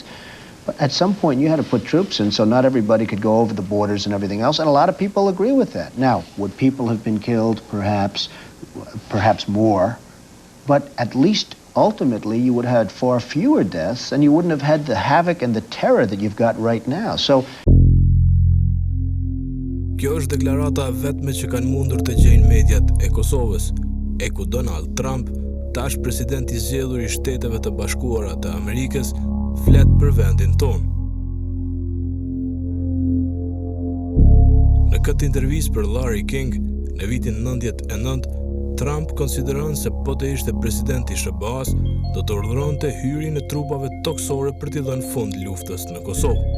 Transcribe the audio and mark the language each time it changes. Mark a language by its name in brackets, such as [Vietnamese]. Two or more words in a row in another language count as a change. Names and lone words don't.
[English] But at some point, you had to put troops in so not everybody could go over the borders and everything else, and a lot of people agree with that. Now, would people have been killed? Perhaps more. But at least ultimately you would have had far fewer deaths and you wouldn't have had the havoc and the terror that you've got right now. So [Albanian] Kjo është deklarata vetme që kanë mundur të gjejnë mediat e Kosovës, e ku Donald Trump, tash presidenti i zgjedhur i Shteteve të Bashkuara të Amerikës, flet për vendin tonë. Në këtë intervistë për Larry King, në vitin 99, Trump konsideron se po të ishte presidenti i SBA-s, do të urdhëronte hyrjen e trupave toksore për t'i dhënë fund luftës në Kosovë.